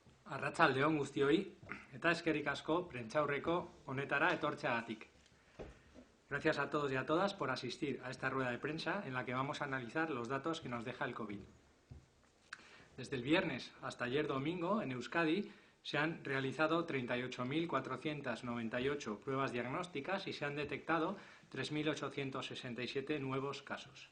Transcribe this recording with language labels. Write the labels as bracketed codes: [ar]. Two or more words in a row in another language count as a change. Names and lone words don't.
[eu] Arratsaldeon guztioi, eta eskerrik asko prentsaurreko honetara etortzeagatik. [es] Gracias a todos y a todas por asistir a esta rueda de prensa en la que vamos a analizar los datos que nos deja el COVID. Desde el viernes hasta ayer domingo, en Euskadi, se han realizado 38.498 pruebas diagnósticas y se han detectado 3.867 nuevos casos.